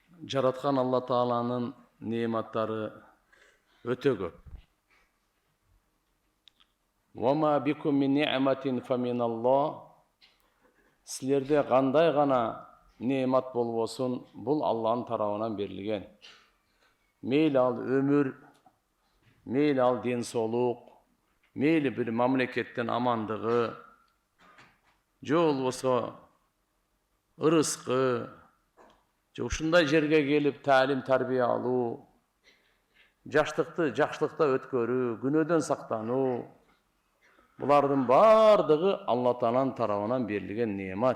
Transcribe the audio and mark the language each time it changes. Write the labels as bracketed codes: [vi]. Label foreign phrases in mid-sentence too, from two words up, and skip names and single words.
[ky] жараткан Алла Тааланын нематтары өтө көп. [ar] وما بكم من نعمة فمن الله. [ky] Силерде кандай гана немат болбосун, бул Алланын тарабынан берилген. Мейли ал өмүр, мейли ал ден соолук, мейли бир мамлекеттин амандыгы, же болбосо ырыскы, же ушундай жерге келип таалим тарбия алуу, жаштыкты жакшылыкта өткөрүү, күнөөдөн сактануу, булардын бардыгы Алла Тааланын тарабынан берилген немат.